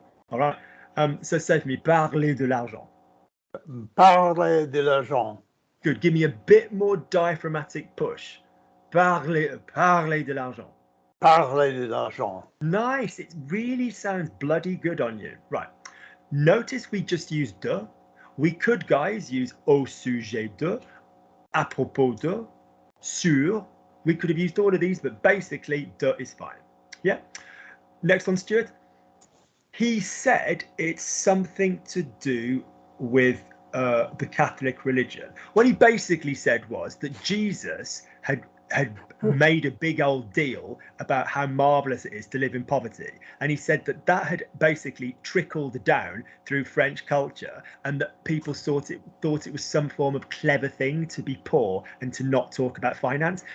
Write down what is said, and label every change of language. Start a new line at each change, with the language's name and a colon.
English: All right. So say for me,
French: parler de l'argent. Parler de l'argent.
English: Good. Give me a bit more diaphragmatic push.
French: Parler de l'argent. Parler de l'argent.
English: Nice. It really sounds bloody good on you. Right. Notice we just used de. We could, guys, use
French: au sujet de, à propos de, sur.
English: We could have used all of these, but basically, de is fine. Yeah. Next one, Stuart. He said it's something to do with the Catholic religion. What he basically said was that Jesus had made a big old deal about how marvelous it is to live in poverty, and he said that had basically trickled down through French culture, and that people thought it was some form of clever thing to be poor and to not talk about finance.